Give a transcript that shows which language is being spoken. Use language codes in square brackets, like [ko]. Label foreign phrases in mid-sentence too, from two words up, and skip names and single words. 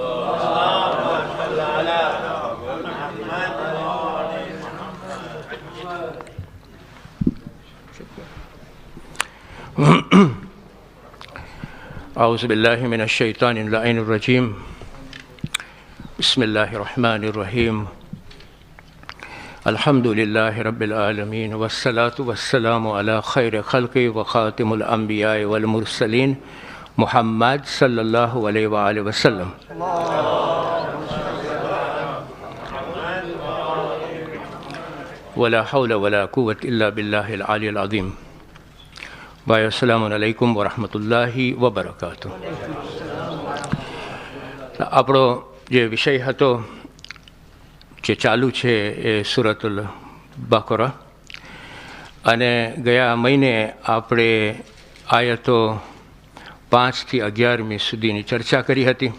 [ar] أعوذ بالله من الشيطان اللعين الرجيم بسم الله الرحمن الرحيم الحمد لله رب العالمين والصلاة والسلام على خير خلقه وخاتم الأنبياء والمرسلين محمد صلى الله عليه وآله وسلم ولا حول ولا قوة إلا بالله العلي العظيم ભાઈ السلام عليكم ورحمة الله وبركاته. [gu] આપણો જે વિષય હતો જે ચાલુ છે એ સૂરતુલ બકરા, અને ગયા મહિને આપણે આયતો 5 થી 11 સુધીની ચર્ચા કરી હતી.